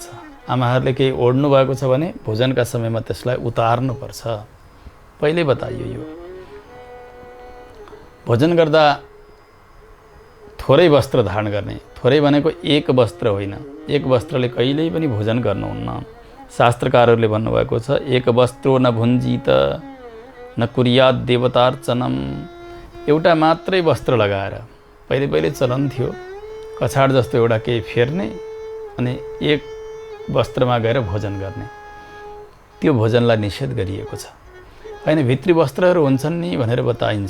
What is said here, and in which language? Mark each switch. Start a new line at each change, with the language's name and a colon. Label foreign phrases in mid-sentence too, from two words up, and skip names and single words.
Nepali: आमाहरूले केही ओढ्नु भएको छ भने भोजनका समयमा त्यसलाई उतार्नुपर्छ। पहिले बताइयो यो। भोजन गर्दा थोरै वस्त्र धारण गर्ने, थोरै भनेको एक वस्त्र होइन। एक वस्त्रले कहिल्यै पनि भोजन गर्नुहुन्न। शास्त्रकारहरूले भन्नुभएको छ,
Sanskrit: एक वस्त्रो न भुञ्जीत न कुर्यात देवतार्चनम।
Nepali: एउटा मात्रै वस्त्र लगाएर, पहिले पहिले चलन थियो कछाड जस्तो एउटा केही फेर्ने अनि एक वस्त्रमा गएर भोजन गर्ने। त्यो भोजनलाई निषेध गरिएको छ। होइन, भित्री वस्त्रहरू हुन्छन् नि भनेर बताइन्छ।